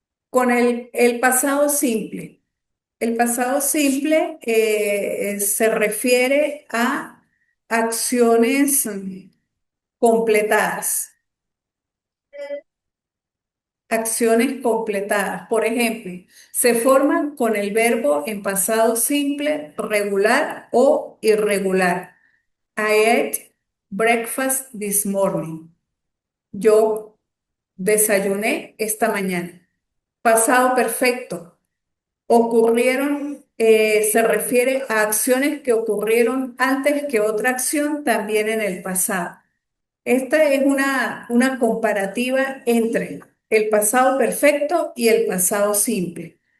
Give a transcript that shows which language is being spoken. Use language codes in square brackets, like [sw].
[es] Con el pasado simple. El pasado simple se refiere a acciones completadas. Acciones completadas. Por ejemplo, se forman con el verbo en pasado simple, regular o irregular. [en] I ate breakfast this morning. [es] Yo desayuné esta mañana. Pasado perfecto. Ocurrieron, se refiere a acciones que ocurrieron antes que otra acción también en el pasado. Esta es una comparativa entre el pasado perfecto y el pasado simple.